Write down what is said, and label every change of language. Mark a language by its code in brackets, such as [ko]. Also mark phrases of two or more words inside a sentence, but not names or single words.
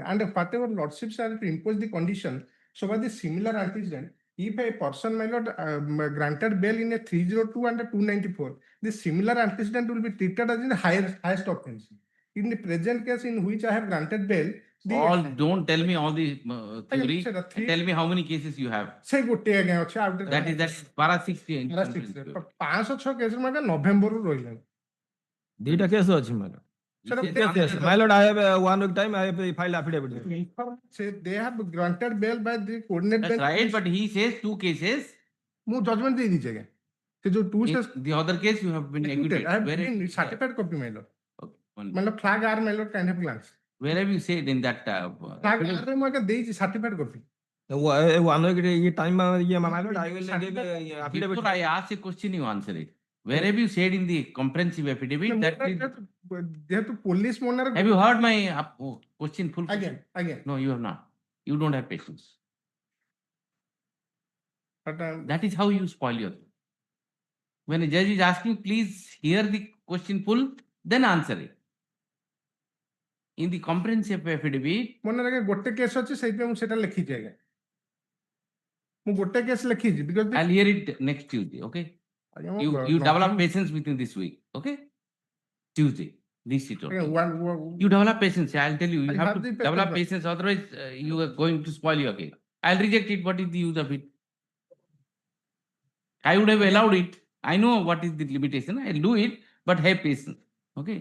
[en] And whatever lordships are to impose the condition, so by the similar antecedent, if a person, my lord, granted bail in a 302 and a 294, the similar antecedent will be treated as in the highest offense. In the present case in which I have granted bail, Don't tell me all the theory. Sir, three- Tell me how many cases you have. [or] ସେ ଗୋଟେ ଆଜ୍ଞା ଅଛି ଆଉ ଗୋଟେ [en] That is para 6. [or] 506 କେସ୍ ମାନେ ନଭେମ୍ବରରୁ ରହିଲାଣି [en] Data case ଅଛି, my lord. Sir, Yes, my lord, I have 1 week time, I have filed affidavit. they have granted bail by the coordinate That's bench. right, but he says 2 cases. [or] ମୁଁ judgment ଦେଇ ଦେଇଛି ଆଜ୍ଞା ସେ ଯୋଉ [en] two says The other case you have been acquitted. I have Where, been certified copy my lord Okay, one- ମାନେ flag R my lord kind of glance where have you said in that? [or] flag R ରେ ମୁଁ ଆଜ୍ଞା ଦେଇଛି [en] certified copy 1 week time, my lord, I will give affidavit. Before I ask a question, you answer it. Where have you said in the comprehensive affidavit that is, [or] ଯେହେତୁ ପୋଲିସ ମନରେ [en] have you heard my question full? [or] ଆଜ୍ଞା ଆଜ୍ଞା [en] No, you have not. You don't have patience. but, That is how you spoil your thing. When a judge is asking, please hear the question full, then answer it. In the comprehensive affidavit, [or] ମନରେ ଆଜ୍ଞା ଗୋଟେ କେସ୍ ଅଛି ସେଇଥିପାଇଁ ମୁଁ ସେଟା ଲେଖିଛି ଆଜ୍ଞା ମୁଁ ଗୋଟେ କେସ୍ ଲେଖିଛି because [en] I'll hear it next Tuesday, okay? [or] ଆଜ୍ଞା, ମୁଁ [en] You develop November- patience within this week, okay? Tuesday, this is [or] ଆଜ୍ଞା, [en] okay. You develop patience, I'll tell you, you I have have to the develop paper. patience, otherwise you are going to spoil your case. I'll reject it, what is the use of it? I would have allowed it, I know what is the limitation, I'll do it, but have patience, okay?